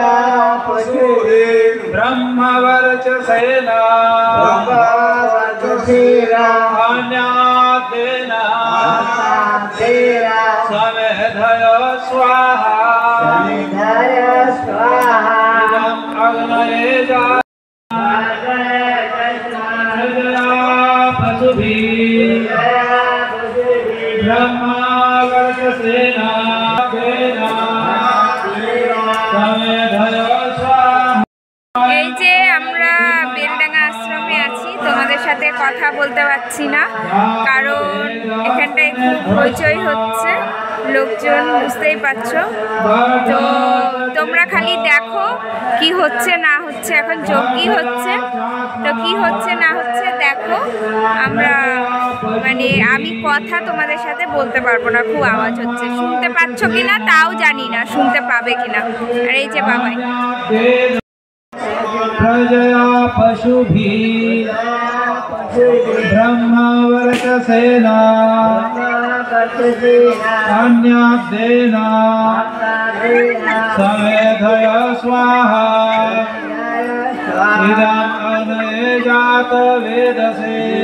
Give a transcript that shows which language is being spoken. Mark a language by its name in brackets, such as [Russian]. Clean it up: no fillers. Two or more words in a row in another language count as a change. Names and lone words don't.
[Sanskrit] ब्रह्मवर्चसेन अन्याद्येन समेधय स्वाहा इदम् अग्नये प्रजया पशुभिः ब्रह्मवर्चसेन [Bangla] এই যে আমরা বেলডাঙ্গা আশ্রমে আছি, তোমাদের সাথে কথা বলতে পারছি না কারণ এখানটায় খুব হইচই হচ্ছে, লোকজন বুঝতেই পারছো। তো তোমরা খালি দেখো কি হচ্ছে না হচ্ছে, এখন যজ্ঞই হচ্ছে, তো কি হচ্ছে না হচ্ছে দেখো। আমি কথা তোমাদের সাথে বলতে পারবো না, খুব আওয়াজ হচ্ছে, শুনতে পাচ্ছ কিনা তাও জানি না, শুনতে পাবে কিনা। আর এই যে বাবাই [Sanskrit] प्रजया पशुभिः ब्रह्मवर्चसेन अन्याद्येन समेधय स्वाहा इदम् अग्नये जातवेदसे